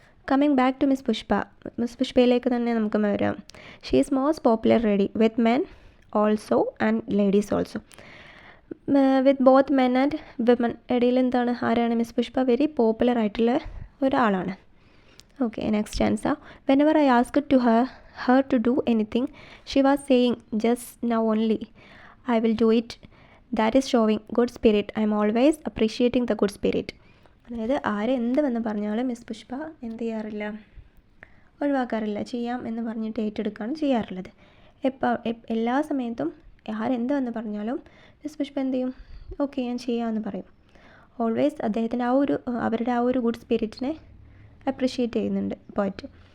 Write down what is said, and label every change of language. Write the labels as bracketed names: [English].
[Malayalam] Coming back to miss Pushpa. Miss പുഷ്പയിലേക്ക് തന്നെ നമുക്ക് വരാം. [English] She is most popular ready with men also and ladies also. [Malayalam] With both men and women ഇടയിൽ എന്താണ്, ആരാണ് miss Pushpa? Very popular ആയിട്ടുള്ള ഒരാളാണ്. Okay, next answer. [English] Whenever I ask to her to do anything, she was saying, just now only I will do it. That is showing good spirit. I am always appreciating the good spirit. [Malayalam] അതായത് ആരെന്ത് വന്ന് പറഞ്ഞാലും miss Pushpa എന്ത് ചെയ്യാറില്ല, ഒഴിവാക്കാറില്ല. ചെയ്യാം എന്ന് പറഞ്ഞിട്ട് ഏറ്റെടുക്കുകയാണ് ചെയ്യാറുള്ളത്. എല്ലാ സമയത്തും ആരെന്ത് വന്ന് പറഞ്ഞാലും മിസ് പുഷ്പ എന്ത് ചെയ്യും? ഓക്കെ, ഞാൻ ചെയ്യാമെന്ന് പറയും. ഓൾവേസ് അദ്ദേഹത്തിൻ്റെ അവരുടെ ആ ഒരു ഗുഡ് സ്പിരിറ്റിനെ അപ്രിഷ്യേറ്റ് ചെയ്യുന്നുണ്ട് പോയറ്റ്.